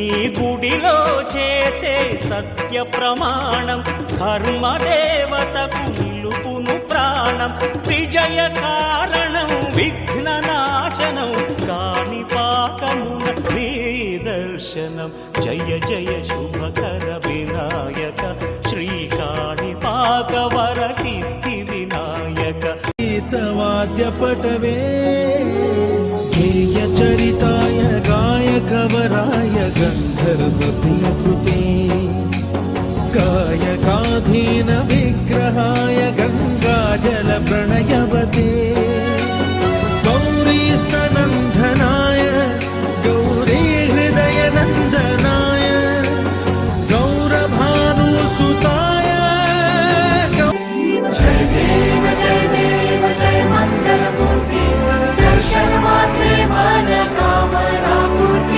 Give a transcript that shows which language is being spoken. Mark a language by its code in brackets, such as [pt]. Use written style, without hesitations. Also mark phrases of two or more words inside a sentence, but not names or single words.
[te] గుడిలో చేసే సత్య ప్రమాణం ధర్మదేవతకు నిలుపును ప్రాణం విజయ కారణం విఘ్న నాశనం కాణిపాకమున నీ దర్శనం జయ జయ శుభకర వినాయక శ్రీ కాణిపాక వరసిద్ధి వినాయక। [sa] गीतवाद्यपटवे गेयचरिताय गायकवराय गन्धर्वप्रियकृते गायकाधीन विग्रहाय गङ्गाजलप्रणयवते गौरीस्तनन्दनाय गौरीहृदयनन्दनाय गौरभानुसुताय [mr] जय देव जय देव जय मंगलमूर्ति दर्शन मात्रे मन कामना पूर्ति।